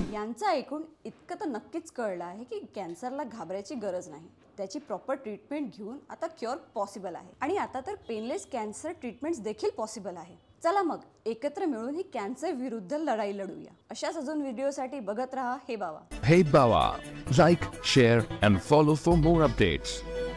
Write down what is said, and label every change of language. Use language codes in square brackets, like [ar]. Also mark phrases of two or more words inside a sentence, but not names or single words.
[mr] यांचं ऐकून इतकं तर नक्कीच कळलं आहे की कॅन्सरला घाबरायची गरज नाही. त्याची [en] proper treatment [mr] घेऊन आता [en] cure possible [mr] आहे आणि आता तर [en] painless cancer treatments [mr] देखील पॉसिबल आहे. चला मग एकत्र मिळून ही कॅन्सर विरुद्ध लढाई लढूया. अशाच अजून व्हिडिओसाठी बघत रहा हे बाबा. [en] Hey Bawa, like, share and follow for more updates.